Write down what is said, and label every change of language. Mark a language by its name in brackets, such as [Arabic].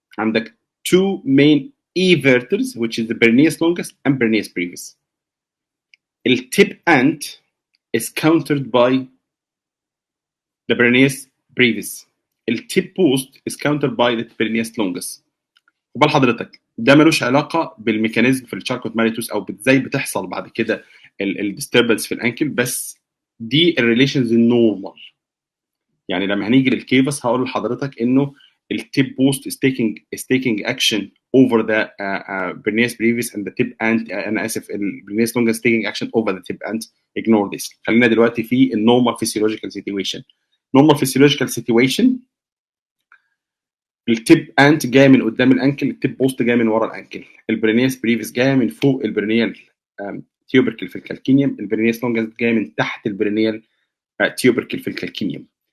[English] عندك two main everters which is the peroneus longus and peroneus brevis. The tip ant is countered by the peroneus brevis. التيب post is countered by the peroneus longus. [Arabic] وبال حضرتك ده ملوش علاقه بالميكانيزم في الشاركوت ماريتوس او ازاي بتحصل بعد كده الديستربنس في الانكل، بس دي الريليشنز النورمال. يعني لما هنيجي للكيفس هقول لحضرتك انه التيب بوست [English] is taking action over the peroneus brevis and the tib ant [Arabic] انا اسف البرينيس [English] longus taking action over the tib ant. ignore this. [Arabic] خلينا دلوقتي في النورمال physiological situation. [English] normal physiological situation [Arabic] التيب انت جاي من قدام الانكل، التيب بوست جاي من ورا الانكل، البرينيس بريفيس جاي من فوق البرينيال تيوبركل في الكالكينيوم، البرينيس لونجس جاي من تحت البرينيال تيوبركل في الكالكينيوم.